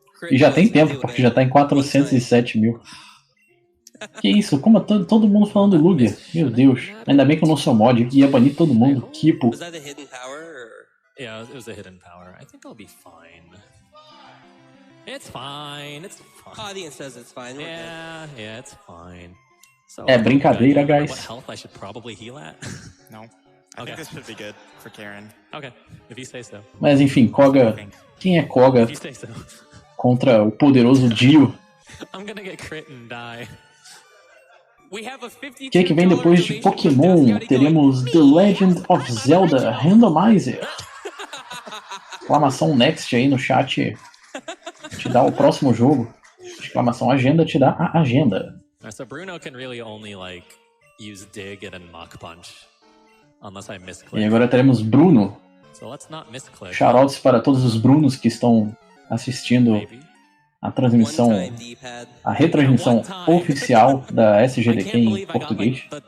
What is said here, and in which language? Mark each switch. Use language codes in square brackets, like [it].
[pt] E já tem tempo, porque já tá em 407 mil. Que isso? Como todo mundo falando Lugia? Meu Deus. Ainda bem que eu não sou mod. Ia banir todo mundo. Kipo. [en] Was that a hidden power? Yeah, it was a hidden power. I think I'll be fine. It's fine. It's fine. Oh, the says it's fine. Yeah, it's fine. So, [pt] é brincadeira, guys. [en] What health I should probably heal at? No. I think this should be good for Karen. Okay, if you say so. [pt] Mas enfim, Koga. Quem é Koga [en] If you say so. [pt] contra o poderoso Dio? [en] I'm gonna get crit and die. [pt] O que vem depois de Pokémon? Teremos The Legend of Zelda Randomizer. Exclamação Next aí no chat te dá o próximo jogo. Exclamação Agenda te dá a agenda. [en] So Bruno can really only like use Dig and Mach Punch unless I misclick. [pt] E agora teremos Bruno. [en] So let's not misclick. [pt] Shoutouts para todos os Brunos que estão assistindo a transmissão, a retransmissão oficial da SGDQ em português.